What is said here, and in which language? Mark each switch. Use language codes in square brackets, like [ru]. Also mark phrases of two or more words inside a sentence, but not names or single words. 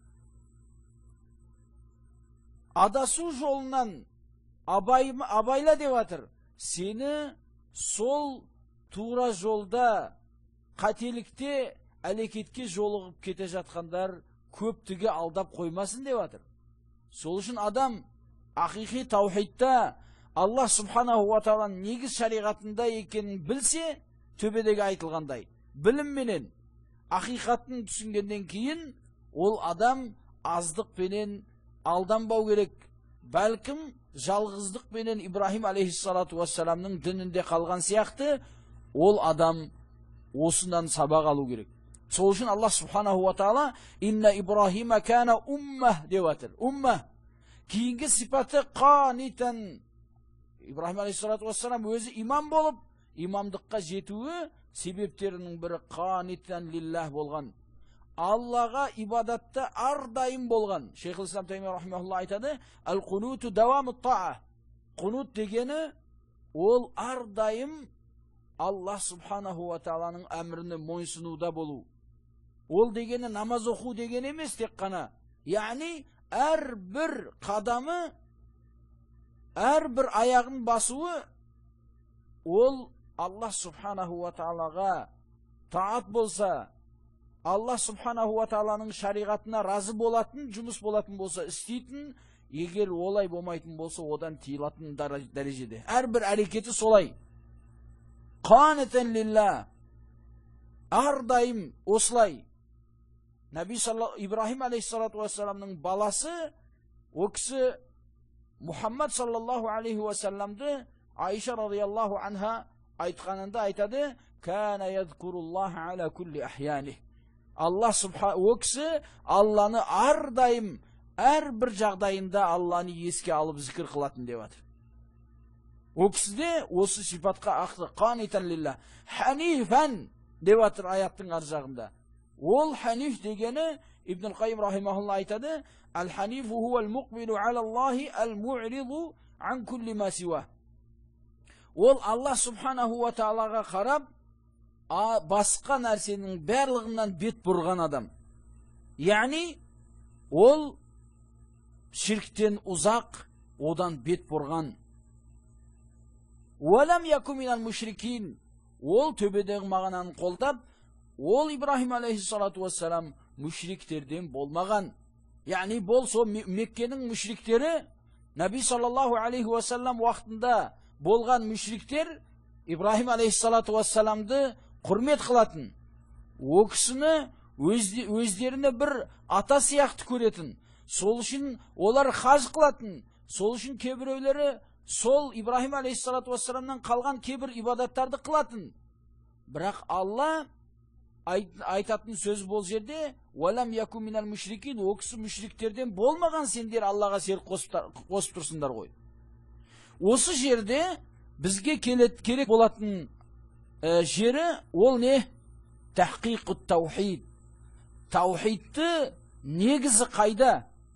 [kk] Адасу жолынан абайла деп атыр. Сені сол тура жолда қателікте әлекетке жолығып кете жатқандар көптіге алдап қоймасын деп атыр. Сол үшін адам ақиқи таухидта [ar] الله سبحانه وتعالى [kk] негіз шариғатында екенін білсе, төбедегі айтылғандай білімменен ақиқатын түсінгеннен кейін ол адам аздықпенен алданбау керек. Бәлкім жалғыздықпенен Ибрахим [ar] عليه الصلاة والسلام [kk] дінінде қалған сияқты ол адам осынан сабақ алу керек. Сол үшін [ar] الله سبحانه وتعالى إن إبراهيم كان أمة [kk] деп атыр. [ar] Уммах. [kk] Кейінгі сипаты қанитан. Ибрахим [ar] عليه الصلاة والسلام [kk] өзі имам болып, имамдыққа жетуі себептерінің бірі [ar] قانتا لله [kk] болған. Аллаға ибадатта ардайым болған. Шейхул ислам Таймия рахимахулла айтады, [ar] القنوت دوام الطاعة. [kk] Қунут дегені ол ардайым [ar] الله سبحانه وتعالى [kk] әміріне мойынсынуда болу. Ол дегені намаз оқу деген емес тек қана. Яғни әрбір қадамы, әрбір аяғын басуы ол [ar] الله سبحانه وتعالى [kk] таат болса, [ar] الله سبحانه وتعالى [kk] шариғатына разы болатын, жұмыс болатын болса істейтін, егер олай болмайтын болса одан тыйылатын дәрежеде. Әрбір әрекеті солай. [ar] قانتا لله. [kk] Ардайым осылай. Наби Ибрахим [ar] عليه الصلاة والسلام [kk] баласы, о кісі Мухаммад [ar] صلى الله عليه وسلم [kk] Айша [ar] رضي الله عنها [kk] айтқанында айтады, [ar] كان يذكر الله على كل أحيانه. [kk] Аллах о кісі Алланы ардайым әрбір жағдайында Алланы еске алып зікір қылатын деп атыр. О кісіде осы сипатқа ақты. [ar] قانتا لله. [kk] Ханифан деп атыр аяттың ар жағында. Ол ханиф дегені Ибн Қайым рахимахулла айтады, [ar] الحنيف هو المقبل على الله المعرض عن كل ما سواه. [kk] Ол [ar] الله سبحانه وتعالى [kk] қарап, басқа нәрсенің барлығынан бет бұрған адам. Яғни, ол ширктен ұзақ, одан бет бұрған. [ar] ولم يك من المشركين. [kk] Ол төбедегі мағананы қолдап, ол Ибрахим [ar] عليه الصلاة والسلام [kk] мушриктерден болмаған. Яғни, бол со Меккенің мушриктері, Наби [ar] صلى الله عليه وسلم [kk] уақытында болған мушриктер Ибрахим [ar] عليه الصلاة والسلام [kk] құрмет қылатын. О кісіні өздеріне бір ата сияқты көретін. Сол үшін олар хаж қылатын. Сол үшін кейбіреулері сол Ибрахим [ar] عليه الصلاة والسلام [kk] қалған кейбір ибадаттарды қылатын. Бірақ Алла айтатын сөз бол жерде, [ar] «ولم يك من المشركين», [kk] о кісі мушриктерден болмаған, сендер Аллаға серік қосып тұрсыңдар ғой. Осы жерде бізге керек болатын жері ол не? [ar] تحقيق التوحيد. [kk] Таухидты негізі қайда?